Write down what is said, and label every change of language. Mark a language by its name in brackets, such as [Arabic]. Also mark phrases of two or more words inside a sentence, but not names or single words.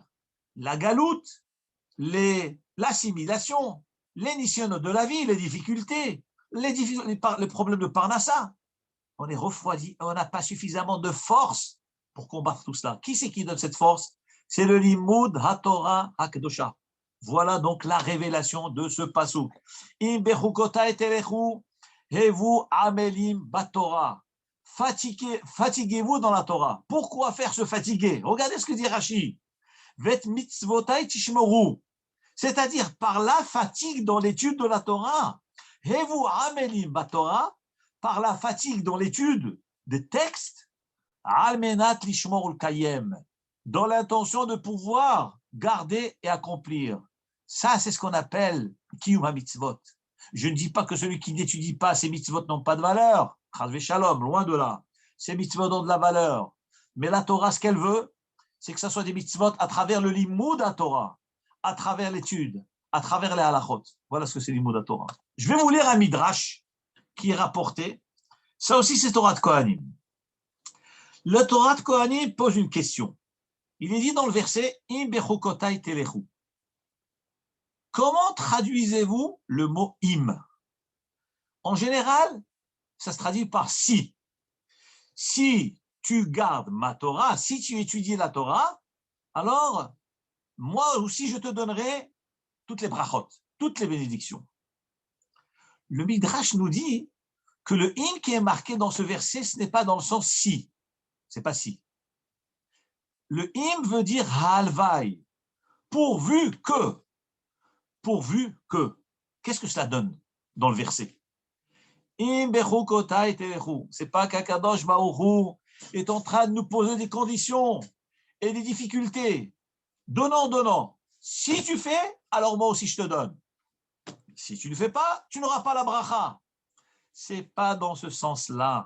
[French] La galoute, l'assimilation, les nisyonos de la vie, les difficultés, les problèmes de parnassa. On est refroidi, on n'a pas suffisamment de force pour combattre tout cela. Qui c'est qui donne cette force? C'est le [Hebrew] לימוד התורה הקדושה. [French] Voilà donc la révélation de ce pasuk. [Hebrew] אם בחקתי תלכו הוו עמלים בתורה. [French] Fatiguez-vous dans la Torah. Pourquoi faire se fatiguer? Regardez ce que dit Rashi. [Hebrew] ואת מצותי תשמרו. [French] C'est-à-dire par la fatigue dans l'étude de la Torah. [Hebrew] הוו עמלים בתורה. [French] Par la fatigue dans l'étude des textes, [Hebrew] על מנת לשמור קיים, [French] dans l'intention de pouvoir garder et accomplir. Ça, c'est ce qu'on appelle [Hebrew] קיום המצוות. [French] Je ne dis pas que celui qui n'étudie pas ces mitzvot n'ont pas de valeur. [Hebrew] חס שלום, [French] loin de là. Ces mitzvot ont de la valeur. Mais la Torah, ce qu'elle veut, c'est que ce soit des mitzvot à travers le [Hebrew] לימוד התורה, [French] à travers l'étude, à travers les halachot. Voilà ce que c'est [Hebrew] לימוד התורה. [French] Je vais vous lire un midrash qui est rapporté. Ça aussi, c'est Torah de Kohanim. Le Torah de Kohanim pose une question. Il est dit dans le verset « [Hebrew] אם בחקתי תלכו ». [French] Comment traduisez-vous le mot « im » ? En général, ça se traduit par « si ». Si tu gardes ma Torah, si tu étudies la Torah, alors moi aussi je te donnerai toutes les brachot, toutes les bénédictions. Le Midrash nous dit que le « im » qui est marqué dans ce verset, ce n'est pas dans le sens « si ». C'est pas « si ». Le « im » veut dire « halvai », pourvu que. Pourvu que. Qu'est-ce que cela donne dans le verset? [Hebrew] אם בחקתי תלכו. [French] C'est pas qu' [Hebrew] הקדוש ברוך הוא [French] est en train de nous poser des conditions et des difficultés. Donnant, donnant. Si tu fais, alors moi aussi je te donne. Si tu ne fais pas, tu n'auras pas la bracha. C'est pas dans ce sens-là.